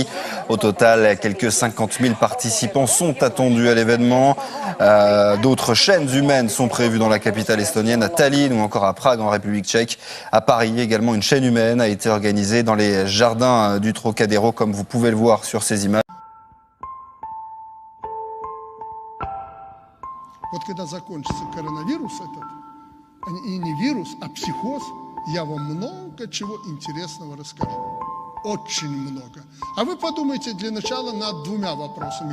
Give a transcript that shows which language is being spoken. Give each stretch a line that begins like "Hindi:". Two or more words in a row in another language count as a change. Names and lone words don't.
French: Au total, quelques 50 000 participants sont attendus à l'événement. D'autres chaînes humaines sont prévues dans la capitale estonienne, à Tallinn ou encore à Prague en République tchèque. À Paris également, une chaîne humaine a été organisée dans les jardins du Trocadéro, comme vous pouvez le voir sur ces images.
Russian: Вот когда закончится коронавирус этот, и не вирус, а психоз, я вам много чего интересного расскажу. Очень много. А вы подумайте для начала над 2 вопросами.